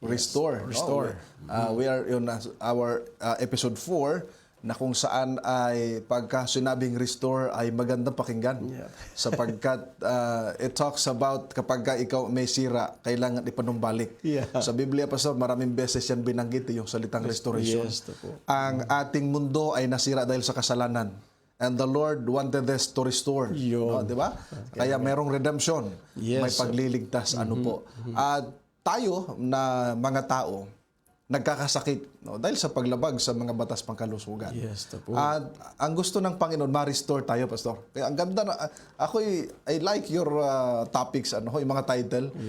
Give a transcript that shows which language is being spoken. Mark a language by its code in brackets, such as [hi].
[tl] Restore. We are in our episode 4 na kung saan ay pagka sinabing restore ay magandang pakinggan sapagkat [en] it talks about [tl] kapag ikaw may sira, kailangan ipanumbalik. Sa Biblia, Pastor, maraming beses yan binanggit yung salitang restoration. Ang ating mundo ay nasira dahil sa kasalanan. [en] And the Lord wanted us to restore. [tl] No, di ba? Kaya merong redemption. May pagliligtas. Ano po. At tayo na mga tao, nagkakasakit dahil sa paglabag sa mga batas pangkalusugan. At ang gusto ng Panginoon, ma-restore tayo, Pastor. Kaya ang ganda na, [en] I like your topics, [tl] yung mga title.